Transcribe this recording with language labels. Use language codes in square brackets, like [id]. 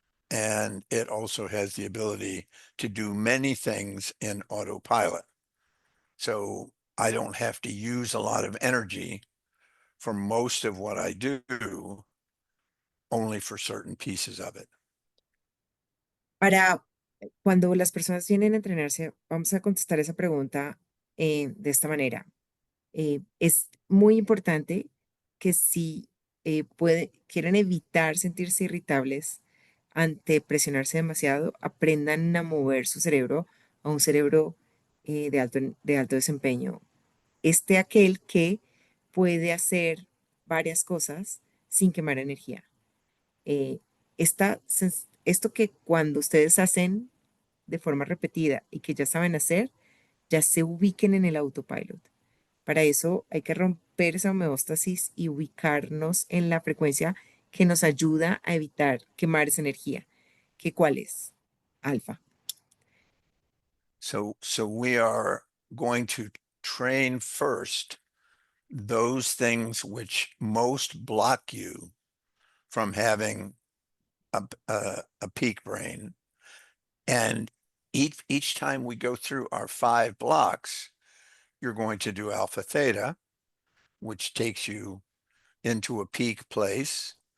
[en] And it also has the ability to do many things in autopilot. So I don't have to use a lot of energy for most of what I do, only for certain pieces of it. [es] Para cuando las personas vienen a entrenarse, vamos a contestar esa pregunta de esta manera. Es muy importante que si quieren evitar sentirse irritables ante presionarse demasiado, aprendan a mover su cerebro a un cerebro de alto desempeño. Aquel que puede hacer varias cosas sin quemar energía. Eh, esto que cuando ustedes hacen de forma repetida y que ya saben hacer, ya se ubiquen en el autopilot. Para eso hay que romper esa homeostasis y ubicarnos en la frecuencia que nos ayuda a evitar quemar esa energía. ¿Qué cuál es? Alfa. [en] So we are going to train first those things which most block you from having a peak brain. And each time we go through our 5 blocks, you're going to do alpha theta, which takes you into a peak place.